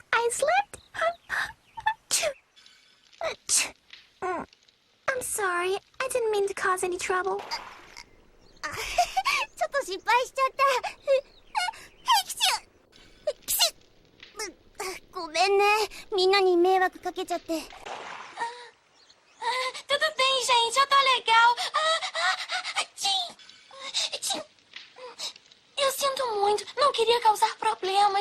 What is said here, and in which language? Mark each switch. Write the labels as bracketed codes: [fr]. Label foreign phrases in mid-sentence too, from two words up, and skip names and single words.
[en] slipped. I'm sorry. I didn't mean to cause any trouble. [ja] ちょっと失敗しちゃった。キシュごめんね。みんなに迷惑かけちゃって。 [pt] Tudo bem, gente, eu tô legal. Eu sinto muito, não queria causar problemas.